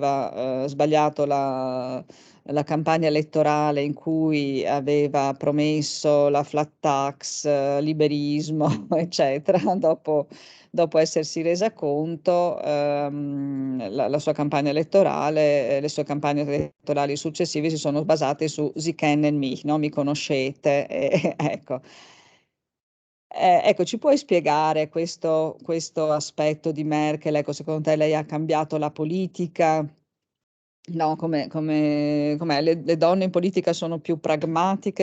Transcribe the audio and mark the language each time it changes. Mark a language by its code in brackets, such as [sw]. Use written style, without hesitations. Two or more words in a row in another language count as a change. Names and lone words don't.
[it] Che aveva sbagliato la campagna elettorale in cui aveva promesso la flat tax, liberismo, eccetera, dopo essersi resa conto, la sua campagna elettorale, le sue campagne elettorali successive si sono basate su [de] Sie kennen mich, [it] no? Mi conoscete, ecco. Ecco, ci puoi spiegare questo aspetto di Merkel? Ecco, secondo te lei ha cambiato la politica? No, com'è? Le donne in politica sono più pragmatiche?